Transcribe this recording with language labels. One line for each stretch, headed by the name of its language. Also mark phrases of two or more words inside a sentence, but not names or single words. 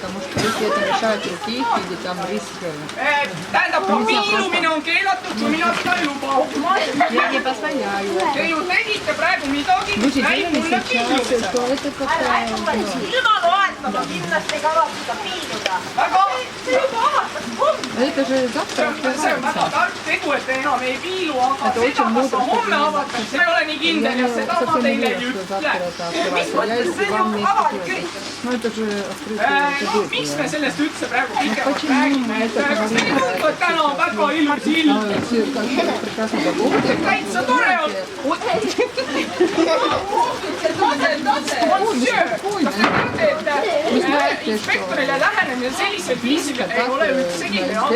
Estonian: Tähendab, ka piilumine on keelatud, kui mina seda ei luba. Te ju tegite praegu midagi, mis näib mulle piilumine. Ilma loeta ma kindlasti ei kavatse seda piiluda. Väga, See juba avatas homme.
Russian: Это же завтра
Estonian: see on väga tark tegu, et te enam ei piilu, aga seda, kas ma homme avatan, see ei ole nii kindel ja seda ma teile ei ütle. Mis mõttes, see on ju avalik üritus.
Russian: Ну это же
Estonian: No, miks me sellest üldse praegu pikemalt räägime, et kas te ei tundu, et täna on väga ilus ilm? Täitsa tore on. Kas te teate, et inspektorile lähenemine sellisel viisil ei ole üldsegi hea?